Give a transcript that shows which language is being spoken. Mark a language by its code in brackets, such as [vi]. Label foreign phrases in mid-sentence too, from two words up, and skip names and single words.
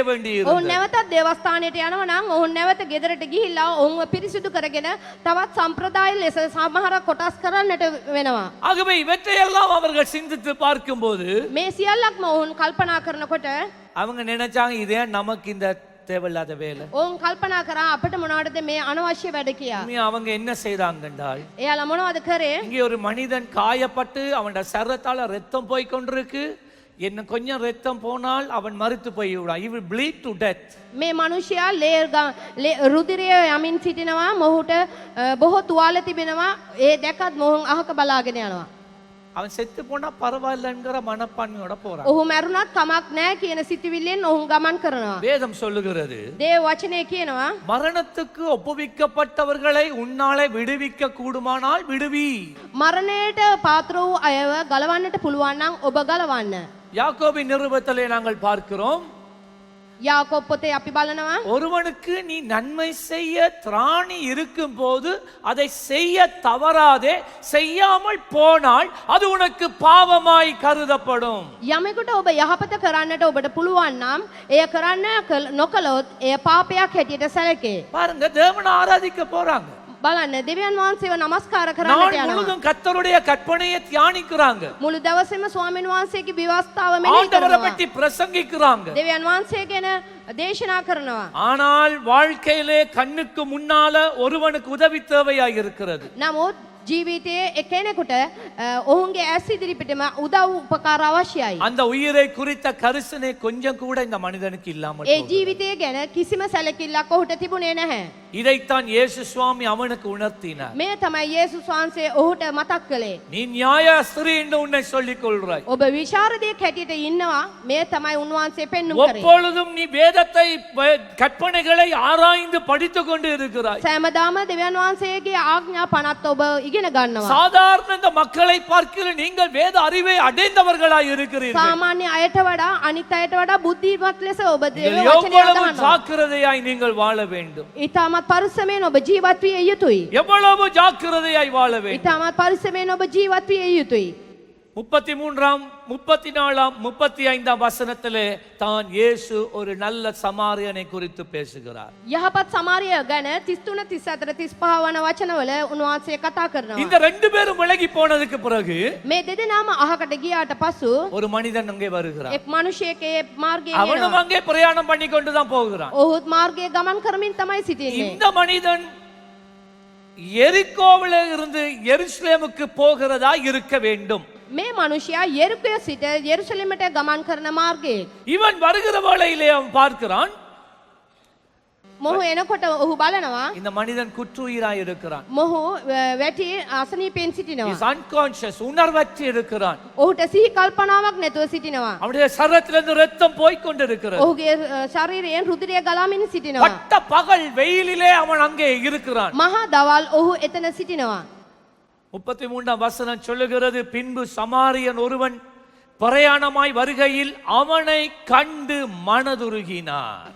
[si] ඔවුන් [ta] வேண்டியிருந்தது. [si] නැවතත් දේවස්ථානයට යනවා නම් ඔවුන් නැවත ගෙදරට ගිහිල්ලා ඔවුන්ව පිරිසිදු කරගෙන තවත් සම්ප්‍රදාය ලෙස සමහර කොටස් කරන්නට වෙනවා. [ta] ஆகவே இவற்றையெல்லாம் அவர்கள் சிந்தித்து பார்க்கும்போது [si] මේ සියල්ලක්ම ඔවුන් කල්පනා කරනකොට [ta] அவங்க நினைச்சாங்க, இதே நமக்கு இந்த தேவையில்லாத வேலை. [si] ඔවුන් කල්පනා කරා අපිට මොනවටද මේ අනවශ්‍ය වැඩ කියා. [ta] அவங்க என்ன செய்றாங்கன்றால், [si] එයාලා මොනවද කරේ? [ta] இங்கே ஒரு மனிதன் காயப்பட்டு அவனோட சரத்தால ரத்தம் போய் கொண்டிருக்கு. என்ன கொஞ்சம் ரத்தம் போனால் அவன் மரித்து போய் விடுவான். [en] he will bleed to death. [si] මේ මිනිසයා රුධිරය යමින් සිටිනවා. මොහුට බොහෝ තුවාල තිබෙනවා. ඒ දැකත් මොහුන් අහක බලාගෙන යනවා. [ta] அவன் செத்து போனா பரவாயில்லைங்கிற மனப்பான்மையோட போறான். [si] ඔහු මැරුණත් කමක් නැහැ කියන සිතුවිල්ලෙන් ඔහු ගමන් කරනවා. [ta] வேதம் சொல்லுகிறது, [si] දේව වචනේ කියනවා [ta] மரணத்துக்கு ஒப்புவிக்கப்பட்டவர்களை உன்னாலே விடுவிக்க கூடுமானால் விடுவி. [si] මරණයට පාත්‍ර වූ අයව ගලවන්නට පුළුවන් නම් ඔබ ගලවන්න. [ta] யாக்கோபின் நிருபத்திலே நாங்கள் பார்க்கிறோம், [si] යාකෝබ් පොතේ අපි බලනවා [ta] ஒருவனுக்கு நீ நன்மை செய்ய திராணி இருக்கும் போது அதை செய்ய தவறாதே, செய்யாமல் போனால் அது உனக்கு பாவமாய் கருதப்படும். [si] යමෙකුට ඔබ යහපත කරන්නට ඔබට පුළුවන් නම් එය කරන්න නොකළොත් එය පාපයක් හැටියට සැලකේ. [ta] பாருங்க, தேவனை ஆராதிக்க போறாங்க, [si] බලන්න දෙවියන් වහන්සේව නමස්කාර කරන්නට [ta] நாள் [si] යනවා. [ta] முழுதும் கர்த்தருடைய கற்பனையை தியானிக்கிறாங்க, [si] මුළු දවසේම ස්වාමීන් වහන්සේගේ විවස්ථාව මෙනෙහි [ta] ஆண்டவரை [si] කරනවා. [ta] பற்றி பிரசங்கிக்கிறாங்க. [si] දෙවියන් වහන්සේ ගැන දේශනා කරනවා. [ta] ஆனால் வாழ்க்கையிலே கண்ணுக்கு முன்னால ஒருவனுக்கு உதவி தேவையாய் இருக்கிறது. [si] නමුත් ජීවිතයේ එක්කෙනෙකුට ඔවුන්ගේ ඇස් ඉදිරිපිටම උදව් උපකාර අවශ්‍යයි. [ta] அந்த உயிரை குறித்த கரிசனை கொஞ்சம் கூட இந்த மனிதனுக்கு இல்லாமல் [si] ඒ [ta] போகுது. [si] ජීවිතය ගැන කිසිම සැලකිල්ලක් ඔහුට තිබුණේ නැහැ. [ta] இதைத்தான் இயேசு சுவாமி அவனுக்கு உணர்த்தினார். [si] මේ තමයි යේසුස් වහන්සේ ඔහුට මතක් කළේ. [ta] நீ நியாயாஸ்திரி என்று உன்னை சொல்லிக் கொள்றாய், [si] ඔබ විශාරදයෙක් හැටියට ඉන්නවා. මේ තමයි උන්වහන්සේ පෙන්눔 කරේ. [ta] எப்பொழுதும் நீ வேதத்தை கற்பனைகளை ஆராய்ந்து படித்துக் கொண்டு இருக்கிறாய். [si] සෑමදාම දෙවියන් වහන්සේගේ ආඥා පනත් ඔබ ඉගෙන ගන්නවා. [ta] சாதாரண இந்த மக்களை பார்க்கிற நீங்கள் வேத அறிவை அடைந்தவர்களாய் இருக்கிறீர்கள். [si] සාමාන්‍ය අයට වඩා අනිත් අයට වඩා බුද්ධිමත් ලෙස ඔබ දේව [ta] நீங்கள் [si] වචනය [ta] எவ்வளவு [si] අදහනවා. [ta] ஜாக்கிரதையாய் நீங்கள் வாழ வேண்டும், [si] ඊටමත් පරිස්සමෙන් ඔබ ජීවත් විය යුතුයි. [ta] எவ்வளவு ஜாக்கிரதையாய் வாழ வேண்டும். [si] ඊටමත් පරිස්සමෙන් ඔබ ජීවත් විය යුතුයි. [ta] 33, 34, 35 வசனத்திலே தான் இயேசு ஒரு நல்ல சமாரியனை குறித்து பேசுகிறார். [si] යහපත් සමාරිය ගැන 33 34 35 වන වචනවල උන්වහන්සේ කතා කරනවා. [ta] இந்த ரெண்டு பேரும் விலகி போனதுக்கு பிறகு [si] මේ දෙදෙනාම අහකට ගියාට පසු [ta] ஒரு மனிதன் அங்கே வருகிறார். [si] එක් මිනිසෙක් ඒ මාර්ගයේ [ta] அவனும் [si] යනවා. [ta] அங்கே பிரயாணம் பண்ணி கொண்டு தான் போகிறான். [si] ඔහුත් මාර්ගයේ ගමන් කරමින් තමයි සිටින්නේ. [ta] இந்த மனிதன் எரிகோவில இருந்து எருசலேமுக்கு போகிறதா இருக்க வேண்டும். [si] මේ මිනිසයා යෙරිකෝ සිට යෙරුසලෙමට ගමන් කරන මාර්ගයේ [ta] இவன் வருகிற வேளையிலே அவன் பார்க்கிறான், [si] මොහු එනකොට ඔහු බලනවා [ta] இந்த மனிதன் குற்றுயிராய் இருக்கிறான். [si] මොහු වැටි අසනීපෙන් සිටිනවා. [en] He is unconscious, [ta] உணர்வற்று இருக்கிறான். [si] ඔහුට සිහි කල්පනාවක් නැතුව සිටිනවා. [ta] அவனுடைய சரத்திலிருந்து ரத்தம் போய் கொண்டிருக்கிறது. [si] ඔහුගේ ශරීරයෙන් රුධිරය ගලාමින් සිටිනවා. [ta] பட்ட பகல் வெயிலிலே அவன் அங்கே இருக்கிறான். [si] මහා දවල් ඔහු එතන සිටිනවා. [ta] 33 வசனம் சொல்லுகிறது, பின்பு சமாரியன் ஒருவன் பிரயாணமாய் வருகையில் அவனை கண்டு மனதுருகினார்.